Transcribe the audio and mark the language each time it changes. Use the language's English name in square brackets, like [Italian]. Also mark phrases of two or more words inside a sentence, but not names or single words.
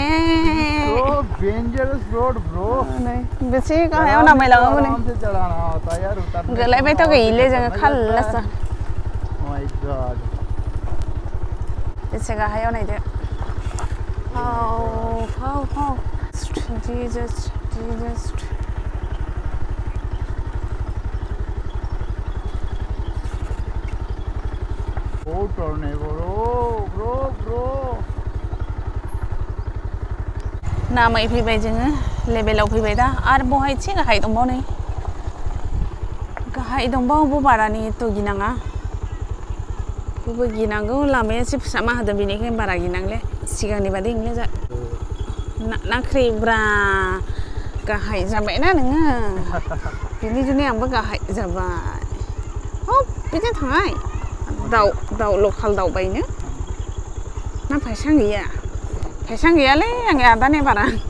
[English] dangerous road bro [Bodo] बेसे गाहायाव नामायलाङोमोन गोलैबायथ' गैले जोङो खाल्लासो [English] my god [Bodo] बेसे गाहायाव नायदो हाव जीसस [English] Oh, tornado, bro. [Bodo] नामै फैबाय जोङो लेभेलाव फैबाय दा आरो बहाय एसे गाहाय दंबावो नै गाहाय दंबावो बारानि थ' गिनाङा बेबो गिनांगौ लामाया एसे फिसामा होदों बेनिखायनो बारा गिनांले सिगांनि बादि इंले जा नाख्रिब्रा गाहाय जाबायना नोङो बिनि जुनै आंबो गाहाय जाबाय बिदिनो थांनाय दाउ लकाल दावबायनो मा फैसा गैयालै आंनि आदानि बारा